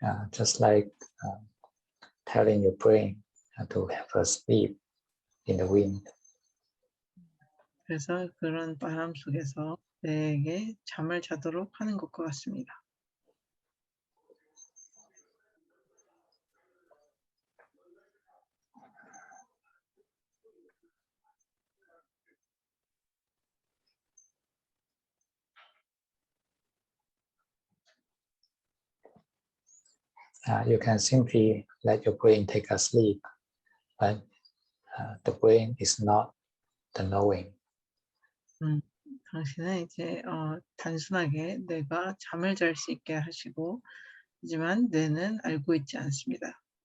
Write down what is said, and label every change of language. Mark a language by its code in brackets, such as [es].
[en] Just like telling your brain to have a sleep in the wind. [ko] 그래서 그런 바람 속에서 뇌에게 잠을 자도록 하는 것과 같습니다. [en] You can simply let your brain take a sleep, but the brain is not the knowing. [ko] 당신은 이제 단순하게 뇌가 잠을 잘 수 있게 하시고, 하지만 뇌는 알고 있지 않습니다.